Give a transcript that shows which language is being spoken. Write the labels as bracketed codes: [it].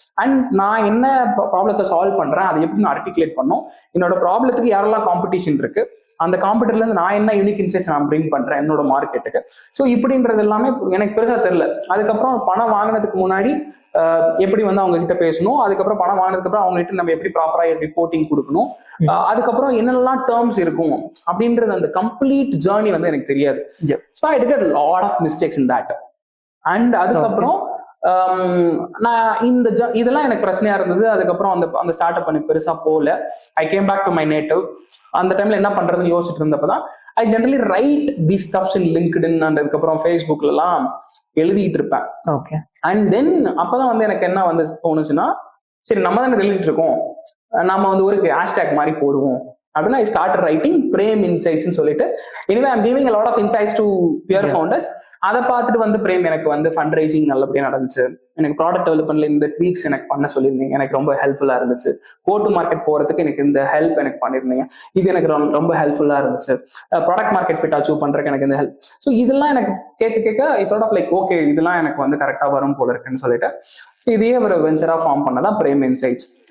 [ta] And நான் என்ன ப்ராப்ளத்தை சால்வ் பண்றேன் அதை எப்படி நான் ஆர்டிகுலேட் பண்ணணும், என்னோட ப்ராப்ளத்துக்கு யாரெல்லாம் காம்படிஷன் இருக்கு, அந்த காம்படிட்டர்ல இருந்து நான் என்ன யூனிக் இன்சைட்ஸ் நான் பிரிங் பண்றேன் என்னோட மார்க்கெட்டுக்கு. ஸோ இப்படின்றது எல்லாமே எனக்கு பெருசா தெரியல. அதுக்கப்புறம் பணம் வாங்கினதுக்கு முன்னாடி எப்படி வந்து அவங்க கிட்ட பேசணும், அதுக்கப்புறம் பணம் வாங்கினதுக்கு அப்புறம் அவங்க கிட்ட நம்ம எப்படி ப்ராப்பரா ரிப்போர்ட்டிங் கொடுக்கணும், அதுக்கப்புறம் என்னெல்லாம் டேர்ம்ஸ் இருக்கும் அப்படின்றது அந்த கம்ப்ளீட் ஜேர்னி வந்து எனக்கு தெரியாது. [en] So I did a lot of mistakes in that. [ta] And அதுக்கப்புறம் நான் இதெல்லாம் எனக்கு பிரச்சனையா இருந்தது. அதுக்கப்புறம் அந்த ஸ்டார்ட் அப் பண்ணி பெருசா போகல. [en] I came back to my native. [ta] அந்த டைம்ல என்ன பண்றதுன்னு யோசிச்சுட்டு இருந்தப்பதான் [en] I generally write the stuffs in LinkedIn [ta] and அதுக்கப்புறம் ஃபேஸ்புக்ல எல்லாம் எழுதிட்டு இருப்பேன். ஓகே. அண்ட் தென் அப்பதான் வந்து எனக்கு என்ன வந்து தோணுச்சுன்னா, சரி நம்ம தானே எழுதிட்டு இருக்கோம், நம்ம வந்து ஒரு ஹேஷ்டேக் மாதிரி போடுவோம் அப்படின்னா [en] I start writing [ta] பிரேம் இன்சைட்ஸ்ன்னு சொல்லிட்டு. [en] Anyway I'm giving a lot of insights to peer founders. [ta] அதை பார்த்துட்டு வந்து பிரேம் எனக்கு வந்து ஃபண்ட் ரைசிங் நல்லபடியா நடந்துச்சு. எனக்கு ப்ராடக்ட் டெவலப்மெண்ட்ல இந்த ட்வீக்ஸ் எனக்கு பண்ண சொல்லியிருந்தீங்க, எனக்கு ரொம்ப ஹெல்ப்ஃபுல்லா இருந்துச்சு. கோ டு மார்க்கெட் போறதுக்கு எனக்கு இந்த ஹெல்ப் எனக்கு பண்ணிருந்தீங்க, இது எனக்கு ரொம்ப ஹெல்ப்ஃபுல்லா இருந்துச்சு. ப்ராடக்ட் மார்க்கெட் ஃபிட் அச்சீவ் பண்றதுக்கு எனக்கு இந்த ஹெல்ப். ஸோ இதெல்லாம் எனக்கு கேட்க இதோட லைக் ஓகே இதெல்லாம் எனக்கு வந்து கரெக்டா வரும் போல இருக்குன்னு சொல்லிட்டு இதையே ஒரு வெஞ்சரா ஃபார்ம் பண்ணதான் பிரேம் இன்சைட்ஸ்.